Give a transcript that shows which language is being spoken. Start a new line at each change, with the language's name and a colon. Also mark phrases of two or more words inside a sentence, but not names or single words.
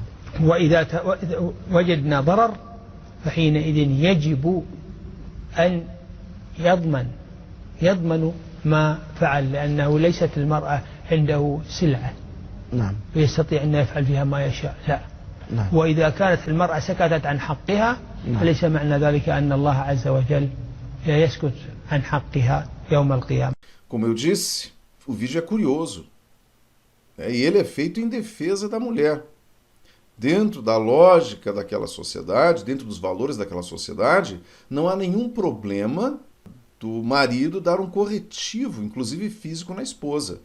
Arabic: وإذا وجدنا ضرر فحينئذ يجب أن يضمن ما فعل، لأنه ليست المرأة عنده سلعة نعم. ويستطيع أن يفعل فيها ما يشاء، لا. نعم. وإذا كانت المرأة سكتت عن حقها نعم. فليس معنى ذلك أن الله عز وجل يسكت عن حقها يوم القيامة.
Portuguese: Como eu disse, o vídeo é curioso, e ele é feito em defesa da mulher. Dentro da lógica daquela sociedade, dentro dos valores daquela sociedade, não há nenhum problema do marido dar um corretivo, inclusive físico, na esposa.